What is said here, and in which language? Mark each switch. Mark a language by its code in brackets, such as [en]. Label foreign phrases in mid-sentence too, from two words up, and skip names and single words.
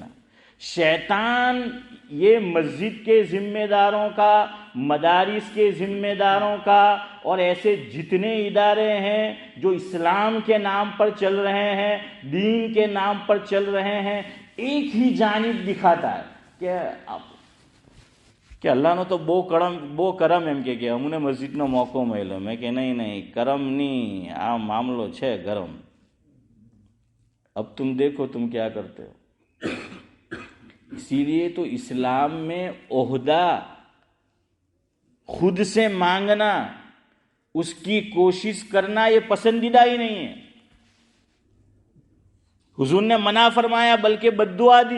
[ur] شیطان یہ مسجد کے ذمہ داروں کا، مدارس کے ذمہ داروں کا اور ایسے جتنے ادارے ہیں جو اسلام کے نام پر چل رہے ہیں، دین کے نام پر چل رہے ہیں، ایک ہی جانب دکھاتا ہے کہ اللہ نے تو بو کرم [gu] એમ કે અમને મસ્જિદનો મોકો મળ્યો. મેં કે નહીં કરમ નહીં, આ મામલો છે ગરમ. [ur] اب تم دیکھو تم کیا کرتے ہو. اسی لیے تو اسلام میں عہدہ خود سے مانگنا، اس کی کوشش کرنا یہ پسندیدہ ہی نہیں ہے. حضور نے منع فرمایا بلکہ بد دعا دی.